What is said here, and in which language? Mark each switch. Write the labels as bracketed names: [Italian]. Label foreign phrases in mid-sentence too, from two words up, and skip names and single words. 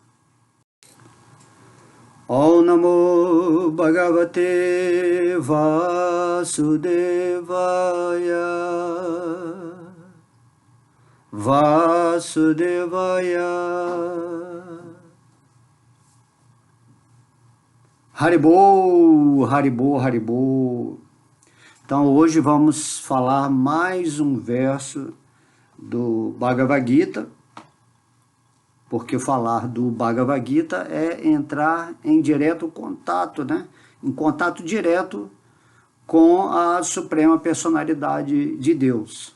[Sanskrit] ॐ नमो भगवते वासुदेवाय वासुदेवाय. [Bangla] হরিবোল হরিবোল হরিবোল. [Portuguese] Então hoje vamos falar mais um verso do Bhagavad Gita, porque falar do Bhagavad Gita é entrar em direto contato, né? Em contato direto com a Suprema Personalidade de Deus.